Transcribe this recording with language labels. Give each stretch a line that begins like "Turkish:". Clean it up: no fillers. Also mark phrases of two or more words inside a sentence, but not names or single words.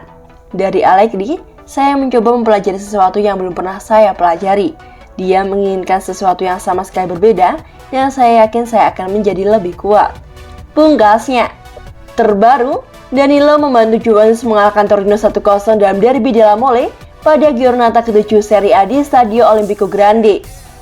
Indonesian: Dari Allegri, saya mencoba mempelajari sesuatu yang belum pernah saya pelajari. Dia menginginkan sesuatu yang sama sekali berbeda, dan saya yakin saya akan menjadi lebih kuat," pungkasnya. Terbaru, Danilo membantu Juventus mengalahkan Torino 1-0 dalam derby della Mole pada giornata ke-7 Serie A di Stadio Olimpico Grande.